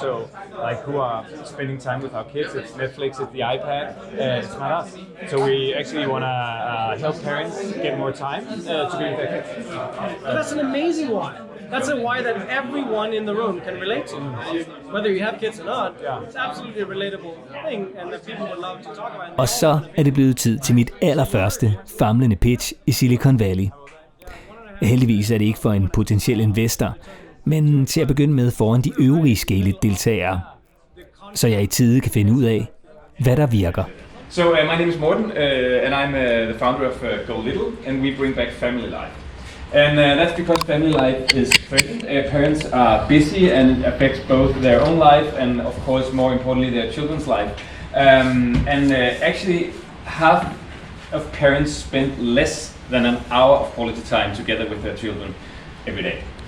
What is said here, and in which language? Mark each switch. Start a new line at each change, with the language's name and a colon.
English: So like who are spending time with our kids? It's Netflix, it's the iPad. It's not us. So we actually want to help parents get more time to be with their kids. That's an amazing why. That's a why that everyone in the room can relate to. Whether you have kids or not, it's absolutely a relatable thing, and that people would love to talk about.
Danish: Og så er det blevet tid til mit allerførste famlende pitch i Silicon Valley. Heldigvis er det ikke for en potentiel investor, men til at begynde med foran de øvrige Scale-deltagere, så jeg i tide kan finde ud af, hvad der virker.
English: So my name is Morten, and I'm the founder of Go Little, and we bring back family life. And that's because family life is present. Parents are busy, and it affects both their own life and, of course, more importantly, their children's life. Actually, half of parents spend less than an hour of quality time together with their children every day.